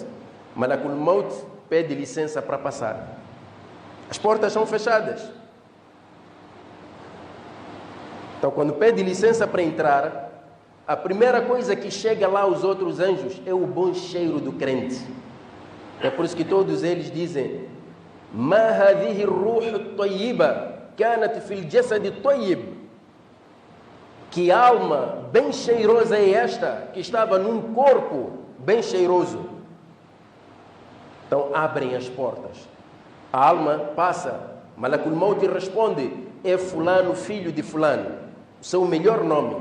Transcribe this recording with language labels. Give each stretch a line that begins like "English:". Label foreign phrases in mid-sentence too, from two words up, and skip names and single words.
Portuguese: Malakul Maut pede licença para passar. As portas são fechadas. Então, quando pede licença para entrar, a primeira coisa que chega lá aos outros anjos é o bom cheiro do crente. É por isso que todos eles dizem:
Arabic: ما هذه روح طيبة كانت في الجسد طيب.
Portuguese: Que alma bem cheirosa é esta que estava num corpo bem cheiroso. Então abrem as portas. A alma passa. Malakul Maut responde: é fulano, filho de fulano, o seu melhor nome.